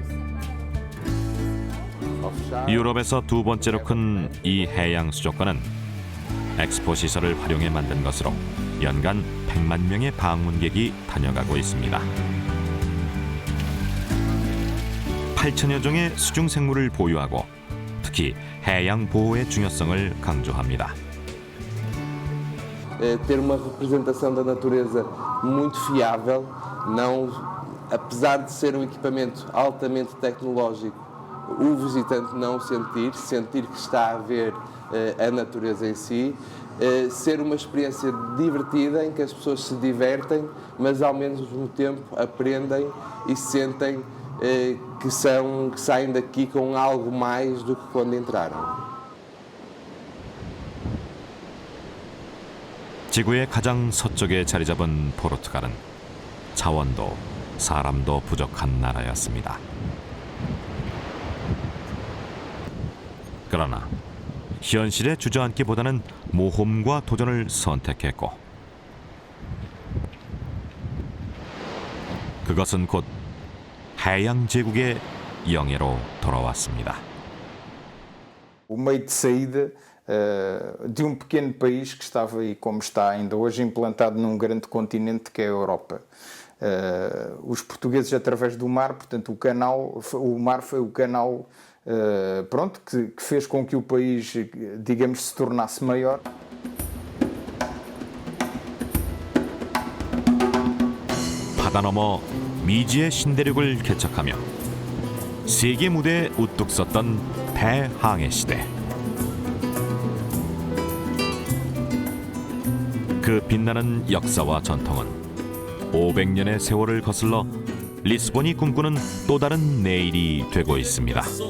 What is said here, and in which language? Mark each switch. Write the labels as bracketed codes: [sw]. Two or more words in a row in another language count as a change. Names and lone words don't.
[ko] 유럽에서 두 번째로 큰 이 해양 수족관은 엑스포 시설을 활용해 만든 것으로 연간 100만 명의 방문객이 다녀가고 있습니다. 8천여 종의 수중 생물을 보유하고 특히 해양 보호의 중요성을 강조합니다. [pt] Ter uma representação da natureza muito fiável, não, apesar de ser um equipamento altamente tecnológico, o visitante não sentir que está a ver a natureza em si, ser uma experiência divertida em que as pessoas se divertem, mas ao mesmo tempo aprendem e sentem que saem daqui com algo mais do que quando entraram. [ko] 지구의 가장 서쪽에 자리 잡은 포르투갈은 자원도 사람도 부족한 나라였습니다. 그러나 현실에 주저앉기보다는 모험과 도전을 선택했고 그것은 곧 해양 제국의 영예로 돌아왔습니다. [pt] O meio de saída de pequeno país que estava aí como está ainda hoje implantado num grande continente que é a Europa. Os portugueses através do mar, portanto o mar foi o canal que fez com que o país, digamos, se tornasse maior. [ko] 바다 너머 미지의 신대륙을 개척하며 세계 무대에 우뚝 섰던 대항해 시대. 그 빛나는 역사와 전통은 500년의 세월을 거슬러 리스본이 꿈꾸는 또 다른 내일이 되고 있습니다.